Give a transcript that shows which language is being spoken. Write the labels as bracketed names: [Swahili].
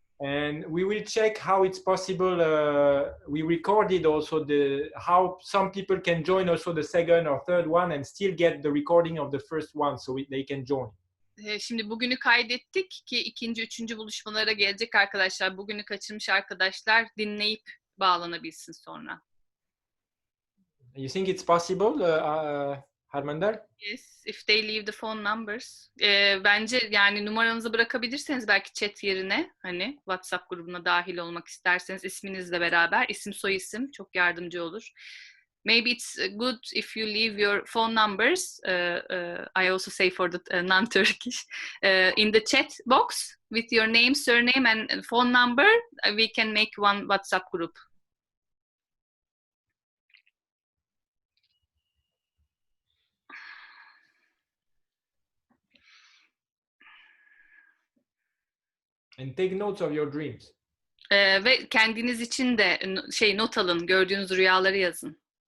[English] And we will check how it's possible. We recorded also how some people can join also the second or third one and still get the recording of the first one, so they can join. [Turkish] Şimdi bugünü kaydettik ki ikinci, üçüncü buluşmalara gelecek arkadaşlar, bugünü kaçırmış arkadaşlar dinleyip bağlanabilsin sonra. [English] You think it's possible, Harmander? Yes, if they leave the phone numbers. [Turkish] Bence yani numaranızı bırakabilirseniz belki chat yerine, hani WhatsApp grubuna dahil olmak isterseniz isminizle beraber, isim soyisim çok yardımcı olur. [English] Maybe it's good if you leave your phone numbers. I also say for the non-Turkish in the chat box with your name, surname and phone number. We can make one WhatsApp group. And take notes of your dreams. [Turkish] Ve kendiniz için de not alın, gördüğünüz rüyaları yazın.